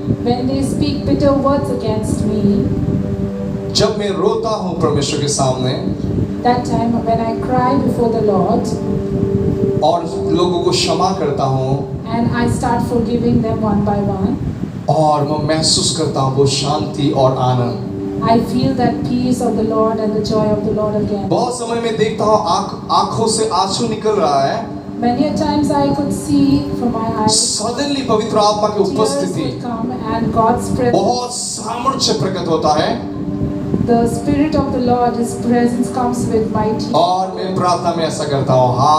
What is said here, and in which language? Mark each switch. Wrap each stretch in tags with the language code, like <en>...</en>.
<en>when they speak bitter words against me,</en> <hi>जब मैं रोता हूँ परमेश्वर के सामने</hi> <en>that time when I cry before the Lord</en> <hi>और लोगों को क्षमा करता हूँ,</hi> <en>and I start forgiving them one by one,</en> <hi>और मैं महसूस करता हूँ वो शांति और आनंद।</hi> <en>I feel that peace of the Lord and the joy of the Lord again.</en> <hi>बहुत समय में देखता हूँ आंखों से आंसू निकल रहा है,</hi> <en>Many a times I could see from my eyes</en> <hi>suddenly पवित्र आत्मा की</hi> <en>tears</en> <hi>उपस्थिति,</hi> <en>would come and God's presence,</en> <hi>बहुत सामर्थ्य प्रकट होता है</hi> <en>the Spirit of the Lord, His presence comes with mighty.</en> <hi>और मैं प्रार्थना में ऐसा करता हूँ,</hi>